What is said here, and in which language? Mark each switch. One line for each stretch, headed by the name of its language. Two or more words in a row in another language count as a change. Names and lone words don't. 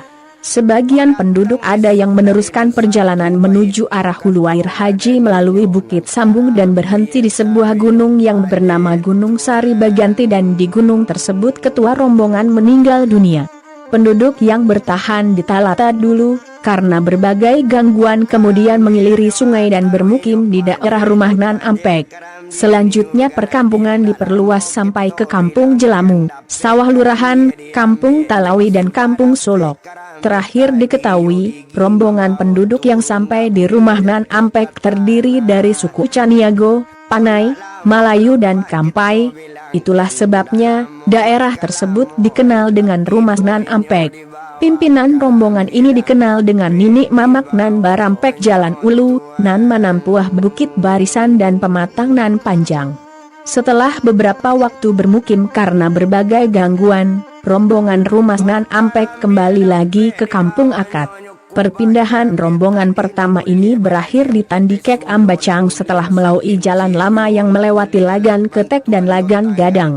Indonesian: Sebagian penduduk ada yang meneruskan perjalanan menuju arah Hulu Air Haji melalui Bukit Sambung dan berhenti di sebuah gunung yang bernama Gunung Sari Baganti, dan di gunung tersebut ketua rombongan meninggal dunia. Penduduk yang bertahan di Talata dulu, karena berbagai gangguan kemudian mengiliri sungai dan bermukim di daerah rumah Nan Ampek. Selanjutnya perkampungan diperluas sampai ke Kampung Jelamu, Sawah Lurahan, Kampung Talawi dan Kampung Solok. Terakhir diketahui, rombongan penduduk yang sampai di rumah Nan Ampek terdiri dari suku Caniago, Panai, Malayu dan Kampai. Itulah sebabnya, daerah tersebut dikenal dengan rumah Nan Ampek. Pimpinan rombongan ini dikenal dengan Nini Mamak Nan Barampek Jalan Ulu, Nan Manampuah Bukit Barisan dan Pematang Nan Panjang. Setelah beberapa waktu bermukim karena berbagai gangguan, rombongan rumah Nan Ampek kembali lagi ke Kampung Akad. Perpindahan rombongan pertama ini berakhir di Tandikek Ambacang setelah melalui jalan lama yang melewati Lagan Ketek dan Lagan Gadang.